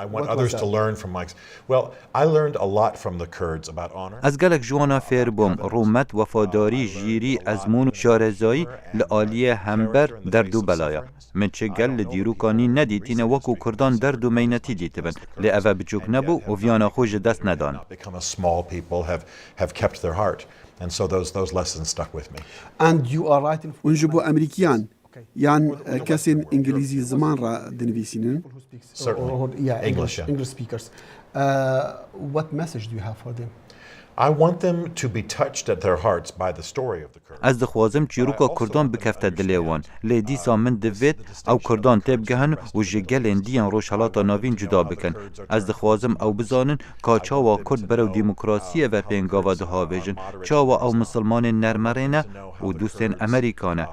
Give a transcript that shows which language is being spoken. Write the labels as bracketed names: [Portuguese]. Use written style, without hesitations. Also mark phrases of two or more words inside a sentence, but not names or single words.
[Kurdish] Ez gelek ji wana fêr bûm. Rûmet, wefadarî, jîrî, ezmûn û şarezayî li aliyê hember derd û belaya. Min çi gel li dîrûkanî nedîtîne wekû Kurdan derd û meynetî dîtibin. Lê ev e biçûk nebû û viyana xwe ji dest nedan. [English] And so those lessons stuck with me. [Kurdish] Hûn ji bo Emerîkiyan yan kesên İngilîzî ziman ra dinivîsînin? [English] English speakers. What message do you have for them? I want them to be touched at their hearts by the story of the Kurds. [Kurdish] Ez dixwazim çîroka Kurdan bikefte dilê wan. Lê dîsa min divêt ew Kurdan têbgihin û ji gelên diyan rojhelata navîn cuda bikin. Ez dixwazim ew bizanin ka çawa Kurd berew dîmokrasiyê ve pêngava dihêvêjin. Çawa ew misilmanên nermerê ne û dûstên Emerîka ne.